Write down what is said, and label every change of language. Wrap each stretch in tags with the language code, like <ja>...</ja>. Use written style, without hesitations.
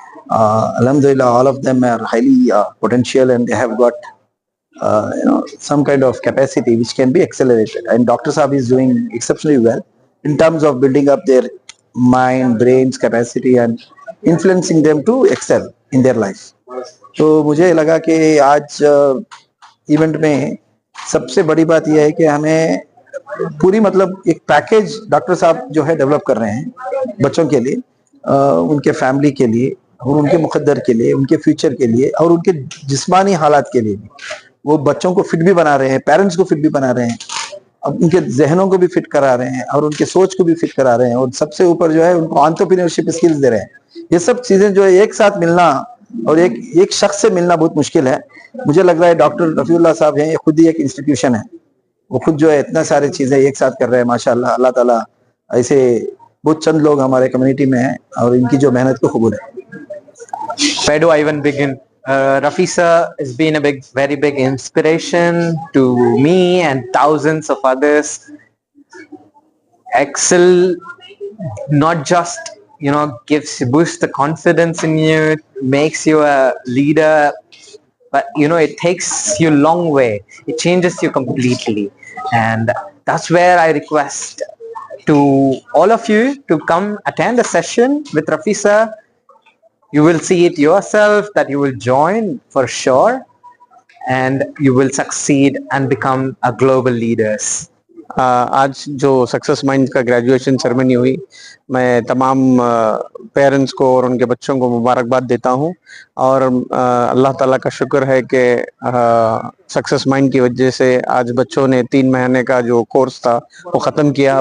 <en>Alhamdulillah, all of them are highly potential and they have got some kind of capacity which can be accelerated. And Dr. Saab is doing exceptionally well in terms of building up their mind, brains, capacity and influencing them to excel in their life.</en> <hi>तो मुझे लगा कि आज event में सबसे बड़ी बात यह है कि हमें पूरी मतलब एक पैकेज डॉक्टर साहब जो है डेवलप कर रहे हैं बच्चों के लिए, उनके फैमिली के लिए और उनके मुकद्दर के लिए, उनके फ्यूचर के लिए और उनके जिस्मानी हालात के लिए भी। वो बच्चों को फिट भी बना रहे हैं, पेरेंट्स को फिट भी बना रहे हैं, अब उनके जहनों को भी फिट करा रहे हैं और उनके सोच को भी फिट करा रहे हैं और सबसे ऊपर जो है उनको एंटरप्रेन्योरशिप स्किल्स दे रहे हैं। ये सब चीजें जो है एक साथ मिलना और एक शख्स से मिलना बहुत मुश्किल है। मुझे लग रहा है डॉक्टर रफीउल्लाह साहब हैं, ये खुद ही एक इंस्टीट्यूशन है। वो खुद जो है इतना सारी चीजें एक साथ कर रहे हैं माशाल्लाह। अल्लाह ताला ऐसे बहुत चंद लोग हमारे कम्युनिटी में हैं और इनकी जो मेहनत को कबूल है।</hi> <en>Where do I even begin? Rafi sir has been a very big inspiration to me and thousands of others. Excel not just boosts the confidence in you, makes you a leader, but it takes you a long way. It changes you completely, and that's where I request to all of you to come attend a session with Rafi sir. You will see it yourself that you will join for sure, and you will succeed and become a global leaders.</en> <hi>आज जो success mind का graduation ceremony हुई, मैं तमाम parents को और उनके बच्चों को मुबारकबाद देता हूं और अल्लाह ताला का शुक्र है कि सक्सेस माइंड की वजह से आज बच्चों ने 3 महीने का जो कोर्स था वो ख़त्म किया।</hi>